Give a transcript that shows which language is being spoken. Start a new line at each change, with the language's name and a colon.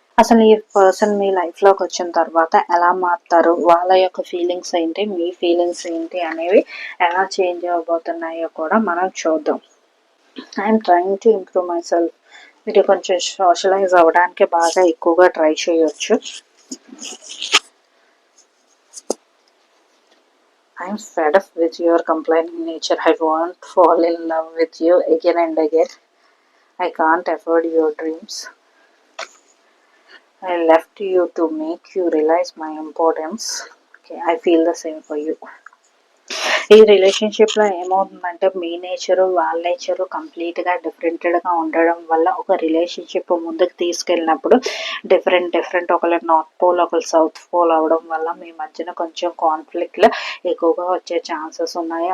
Telugu: అసలు ఈ పర్సన్ మీ లైఫ్లోకి వచ్చిన తర్వాత ఎలా మారుతారు, వాళ్ళ యొక్క ఫీలింగ్స్ ఏంటి, మీ ఫీలింగ్స్ ఏంటి అనేవి ఎలా చేంజ్ అవ్వబోతున్నాయో కూడా మనం చూద్దాం.
English: I'm trying to improve myself.
Telugu: మీరు కొంచెం సోషలైజ్ అవ్వడానికి బాగా ఎక్కువగా ట్రై చేయొచ్చు.
English: I'm fed up with your complaining nature. I won't fall in love with you again and again. I can't afford your dreams. I left you to make you realize my importance. Okay, I feel the same for you.
Telugu: ఈ రిలేషన్షిప్లో ఏమవుతుందంటే మీ nature వాళ్ళ nature కంప్లీట్గా డిఫరెంట్గా ఉండడం వల్ల ఒక relationship ముందుకు తీసుకెళ్ళినప్పుడు డిఫరెంట్ ఒకళ్ళు నార్త్ పోల్ ఒకళ్ళు సౌత్ పోల్ అవడం వల్ల మీ మధ్యన కొంచెం కాన్ఫ్లిక్ట్లు ఎక్కువగా వచ్చే ఛాన్సెస్ ఉన్నాయి.